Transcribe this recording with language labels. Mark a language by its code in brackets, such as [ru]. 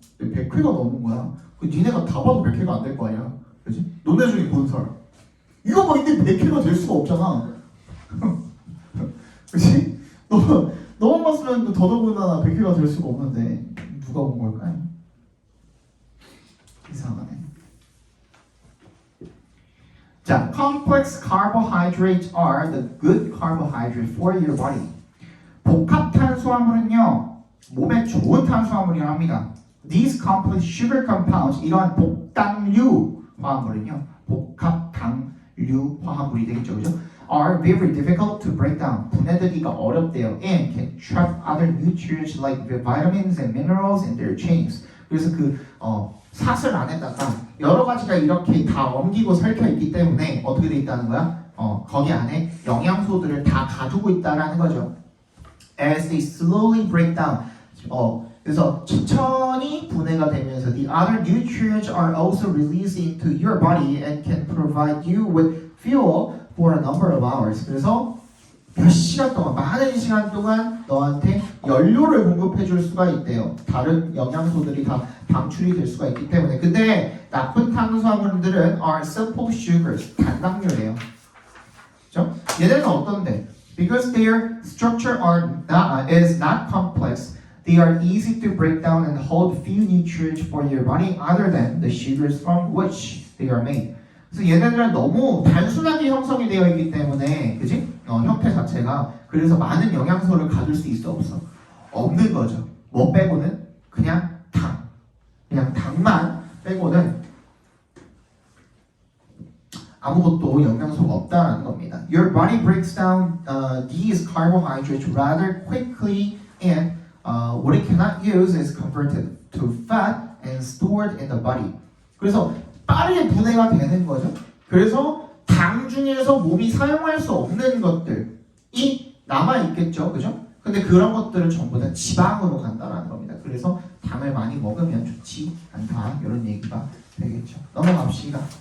[ko] 100회가 넘은 거야. 그 니네가 다 봐도 100회가 안 될 거 아니야. 그지? 너네 중에 본 사람. 이거 봐, 근데 100회가 될 수가 없잖아. 그치? 너만 봤으면 더더군다나 100회가 될 수가 없는데 누가 본 걸까요? 이상하네. [en] 자, complex carbohydrates are the good carbohydrate for your body. [ko] 복합 탄수화물은요, 몸에 좋은 탄수화물이라 합니다. [en] These complex sugar compounds, [ko] 이러한 복당류 화합물은요, 복합 당류 화합물이 되겠죠, 그죠? [en] Are very difficult to break down. [ko] 분해되기가 어렵대요. [en] And can trap other nutrients like vitamins and minerals in their chains. [ko] 그래서 사슬 안에다가 여러 가지가 이렇게 다 엉기고 설켜 있기 때문에 어떻게 돼 있다는 거야? 거기 안에 영양소들을 다 가두고 있다라는 거죠. [en] As they slowly break down. [ko] 그래서 천천히 분해가 되면서 [en] the other nutrients are also released into your body and can provide you with fuel for a number of hours. [ko] 그래서 몇 시간 동안, 많은 시간 동안 너한테 연료를 공급해 줄 수가 있대요. 다른 영양소들이 다 방출이 될 수가 있기 때문에. 근데 나쁜 탄수화물들은 [en] are simple sugars, [ko] 단당류래요. 그죠? 얘네는 어떤데? [en] Because their structure is not complex, they are easy to break down and hold few nutrients for your body other than the sugars from which they are made. [ko] 그래서 얘네들은 너무 단순하게 형성이 되어 있기 때문에, 그지? 형태 자체가. 그래서 많은 영양소를 가질 수 있어, 없어? 없는 거죠. 뭐 빼고는? 그냥 당. 그냥 당만 빼고는 아무것도 영양소가 없다는 겁니다. [en] Your body breaks down these carbohydrates rather quickly and what it cannot use is converted to fat and stored in the body. [ko] 그래서 빠르게 분해가 되는 거죠. 그래서 당 중에서 몸이 사용할 수 없는 것들이 남아있겠죠. 그죠? 근데 그런 것들은 전부 다 지방으로 간다는 겁니다. 그래서 당을 많이 먹으면 좋지 않다. 이런 얘기가 되겠죠. 넘어갑시다.